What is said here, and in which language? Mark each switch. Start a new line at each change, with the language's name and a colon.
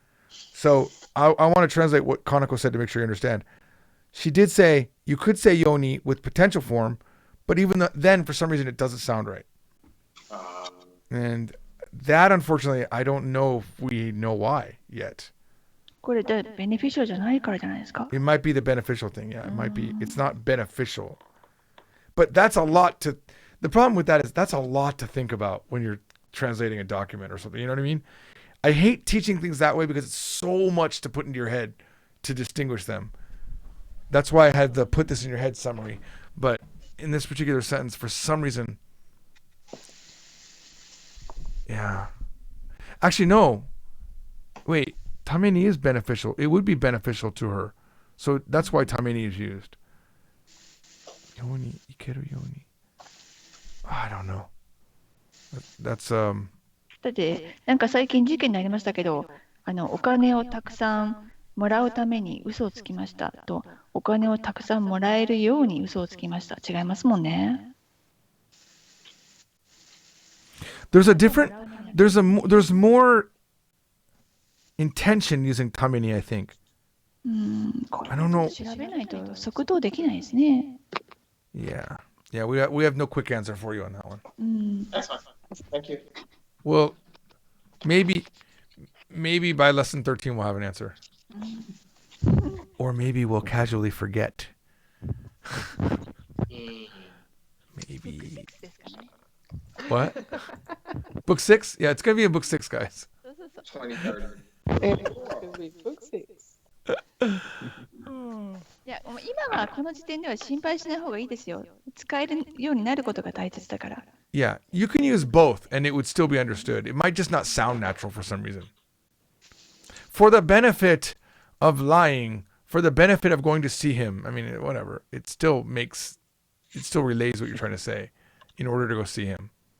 English: So I want to translate what Kanako said to make sure you understand. She did say you could say yoni with potential form, but even then, for some reason, it doesn't sound right. And that, unfortunately, I don't know if we know why yet.
Japanese: これでベネフィシャルじゃないからじゃないですか。
English: It might be the beneficial thing. Yeah, it might be. It's not beneficial. But that's a lot to... The problem with that is that's a lot to think about when you're translating a document or something. You know what I mean? I hate teaching things that way because it's so much to put into your head to distinguish them. That's why I had the put this in your head summary. But in this particular sentence, for some reason... Yeah. Actually, no. Wait. Tameni is beneficial. It would be beneficial to her. So that's why tameni is used.
Japanese: Yoni, ikeru yoni.
English: I don't know. That's
Japanese: だってなんか最近事件になりましたけど、お金をたくさんもらうために嘘をつきましたと、お金をたくさんもらえるように嘘をつきました。違いますもんね。
English: there's more intention using tameni, I think.
Japanese: これ
English: I don't know.
Japanese: 調べないと即答できないですね。
English: Yeah. Yeah, we have no quick answer for you on that one. That's fine. Thank you. Well, maybe by lesson 13 we'll have an answer. Or maybe we'll casually forget. Maybe. What? Book 6? Yeah, it's going to be in book 6, guys. 2030. It's going to be book 6.
Japanese: いや、今はこの時点では心配しない方がいいですよ。使えるようになることが大切だから。
English: Yeah, you can use both and it would still be understood. It might just not sound natural for some reason. for the benefit of lying, for the benefit of going to see him. I mean, whatever. It still relays what you're trying to say in order to go see him.